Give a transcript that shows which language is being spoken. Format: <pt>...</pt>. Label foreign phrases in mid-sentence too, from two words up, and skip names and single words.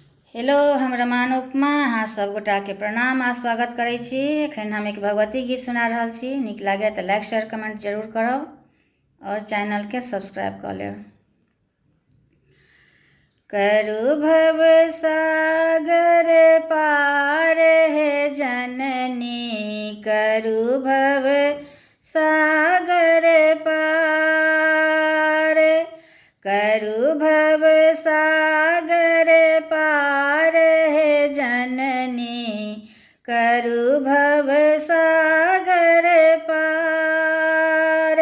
<mai>हेलो, हम रमान उपमा अहाँ सब गोटा के प्रणाम आ स्वागत करै छी। एखन हम एक भगवती गीत सुना रहल छी। नीक लागे तो</mai> <en>like share comment</en> <mai>जरूर करब और चैनल के सब्सक्राइब कर लेब। करु भव सागर पार हे जननी, करु भव सागर पार, करु भव सागर पार हे जननी, करु भव सागर पार।</mai>